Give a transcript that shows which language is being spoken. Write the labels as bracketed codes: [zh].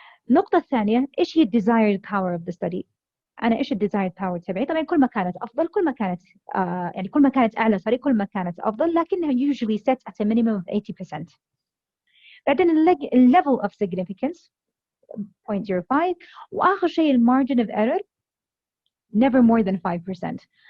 [ar] النقطة الثانية إيش هي [en] desired power of the study. [ar] أنا إيش [en] desired power [ar] تبعي؟ طبعا كل ما كانت أفضل كل ما كانت يعني كل ما كانت أعلى كل ما كانت أفضل، لكنها [en] usually set at a minimum of 80%. [ar] بعدين [en] level of significance 0.05. [ar] وآخر شيء [en] margin of error never more than 5%.